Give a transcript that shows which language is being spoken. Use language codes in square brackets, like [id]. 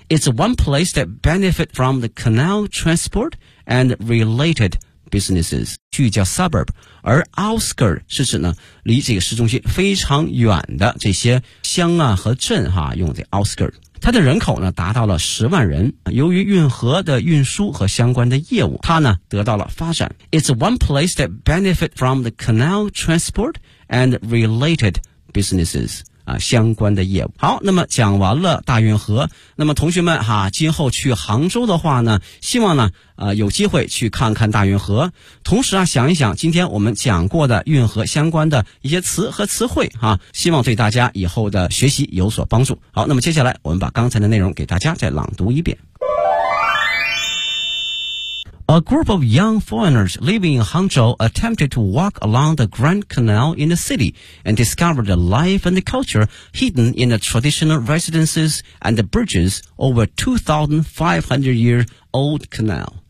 [en] It's one place that benefit from the canal transport and related businesses， [zh] 句叫 suburb， 而 outskirt 是指呢离这个市中心非常远的这些乡和镇用这 outskirt。它的人口呢达到了10万人，由于运河的运输和相关的业务，它呢得到了发展。 [en] It's one place that benefit from the canal transport and related businesses， [zh] 相关的业务。好，那么讲完了大运河，那么同学们今后去杭州的话呢，希望呢有机会去看看大运河，同时想一想今天我们讲过的运河相关的一些词和词汇希望对大家以后的学习有所帮助。好，那么接下来我们把刚才的内容给大家再朗读一遍。 [en] A group of young foreigners living in Hangzhou attempted to walk along the Grand Canal in the city and discovered the life and the culture hidden in the traditional residences and the bridges over 2,500-year-old canal.